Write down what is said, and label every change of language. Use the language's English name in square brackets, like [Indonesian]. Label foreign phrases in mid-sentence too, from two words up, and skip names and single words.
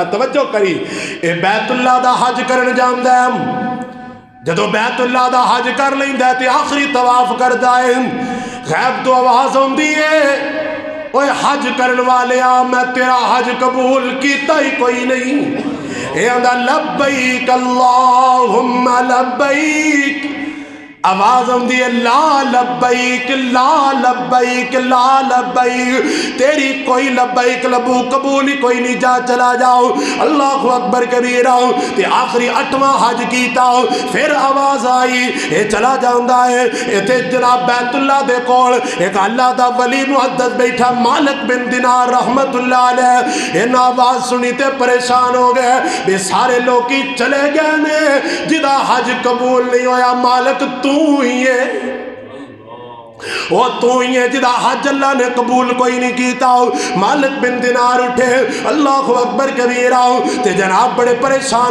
[Punjabi] توجہ کری، اے بیت اللہ دا حج کرن جاندا ہے. جدوں بیت اللہ دا حج کر لیندا تے آخری طواف کردا ہے، غیب توں آواز آؤندی ہے، اوئے حج کرن والیا میں تیرا حج قبول کیتا ہی کوئی نہیں. اے آندا [Arabic] لبيك اللهم لبيك, [Punjabi] آواز آؤندی ہے [Arabic] لا لبيك لا لبيك لا لبيك, [Punjabi] تیری کوئی لبیک لبو قبول ہی کوئی نہیں، جا چلا جاؤ. [Arabic] الله أكبر كبيرا. [Punjabi] تے آخری 8واں حج کیتا، فیر آواز آئی یے چلا جاتا ہے. ایتھے جناب بیت اللہ دے کول ایک اللہ دا ولی محدث بیٹھا مالک بن دینار [Arabic] رحمة الله عليه. [Punjabi] انہاں آواز سنی تے پریشان ہو گئے بھی سارے لوگ چلے گئے نے، جدا حج قبول نہیں ہویا مالک تُو ہی ہے، وہ تُو ہی ہے جدا حج اللہ نے قبول کوئی نہیں کیتا. مالک بن دینار اٹھے, [Arabic] الله أكبر كبيرا, [Punjabi] تے جناب بڑے پریشان.